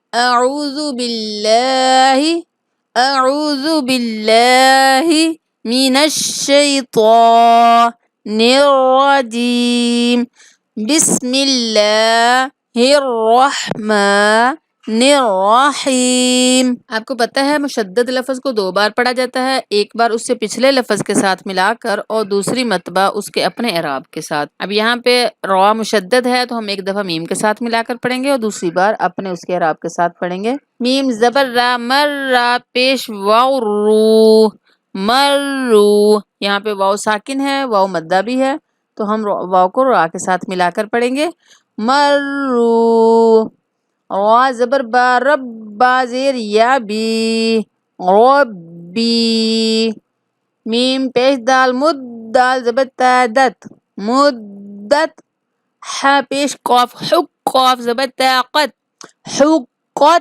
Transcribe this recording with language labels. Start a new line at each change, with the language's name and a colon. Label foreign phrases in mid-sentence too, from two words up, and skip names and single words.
Arabic: اعوذ باللہ من الشیطان الرجیم، بسم اللہ الرحمن الرحیم۔
Urdu: آپ کو پتہ ہے مشدد لفظ کو 2 بار پڑھا جاتا ہے، ایک بار اس سے پچھلے لفظ کے ساتھ ملا کر اور دوسری مرتبہ اس کے اپنے اعراب کے ساتھ۔ اب یہاں پہ را مشدد ہے تو ہم ایک دفعہ میم کے ساتھ ملا کر پڑھیں گے اور دوسری بار اپنے اس کے اعراب کے ساتھ پڑھیں گے۔ میم زبر را، مر را پیش واو رو، مرو۔ یہاں پہ واو ساکن ہے، واو مدہ بھی ہے، تو ہم واو کو را کے ساتھ ملا کر پڑھیں گے۔ مرو۔ را زبر با، رب با زیر یا بی، ربی۔ میم پیش دال، مد دال زبر تا، دت، مدت۔ ح پیش قاف، حق قاف زبر تا، قت، حقت۔